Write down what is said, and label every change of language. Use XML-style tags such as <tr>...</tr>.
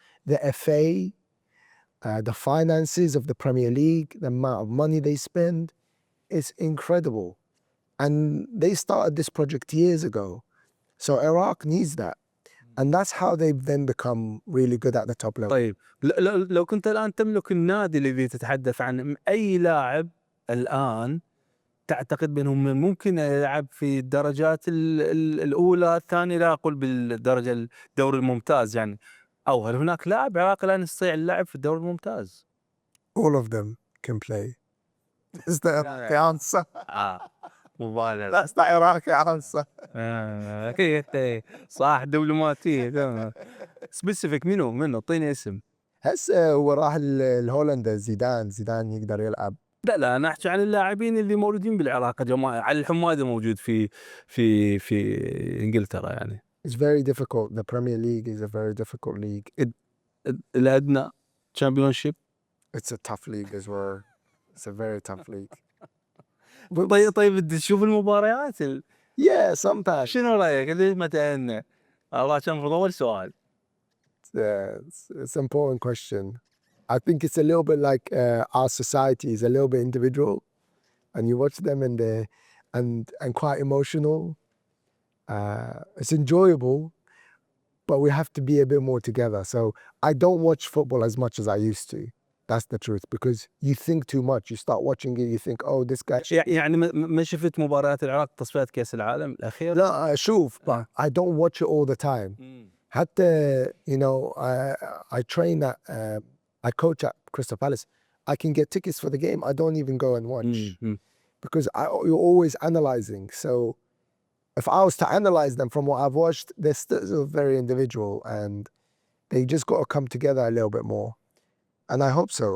<en>The FA, the finances of the Premier League, the amount of money they spend, is incredible. And they started this project years ago. So Iraq needs that. And that's how they've then become really good at the top level.</en> <ar>طيب لو كنت الآن تملك النادي الذي تتحدث عنه، أي لاعب الآن تعتقد بأنه ممكن يلعب في الدرجات الأولى الثانية، لا أقول بالدرجة الدوري الممتاز يعني، أو هل هناك لاعب عراقي الآن يستطيع اللعب في الدوري الممتاز؟</ar> <en>All of them can play. Is the answer?</en> <ar>مبالغ.</ar> <en>That's the Iraqi answer.</en> <ar>أكيد صح دبلوماسية.</ar> <en>specific</en> <ar>منو اعطيني اسم. هسه هو راح الهولندا زيدان يقدر يلعب. لا أنا أحكي عن اللاعبين اللي موجودين بالعراق يا جماعة، على الحمادة موجود في إنجلترا يعني.</ar> <en>It's very difficult. The Premier League is a very difficult league.</en> <ar>الأدنى Championship.</ar> <en>It's a tough league as well. It's a very tough league.</en> <ar>طيب تشوف المباريات</ar> <en>Yeah, sometimes.</en> <ar>شنو رأيك؟ ليش ما تأهلنا؟ الله كان في أول سؤال.</ar> <en>It's an important question. I think it's a little bit like our society is a little bit individual, and you watch them and quite emotional. It's enjoyable, but we have to be a bit more together. So I don't watch football as much as I used to. That's the truth, because you think too much. You start watching it, you think, oh, this guy.</en> <ar>يعني ما شفت مباريات العراق تصفيات كأس العالم الأخير؟ لا أشوف,</ar> <en>but I don't watch it all the time.</en> <ar>حتى,</ar> <en>I train at, I coach at Crystal Palace. I can get tickets for the game. I don't even go and watch because you're always analyzing. So if I was to analyze them from what I've watched, they're still very individual and they just got to come together a little bit more. And I hope so.</en>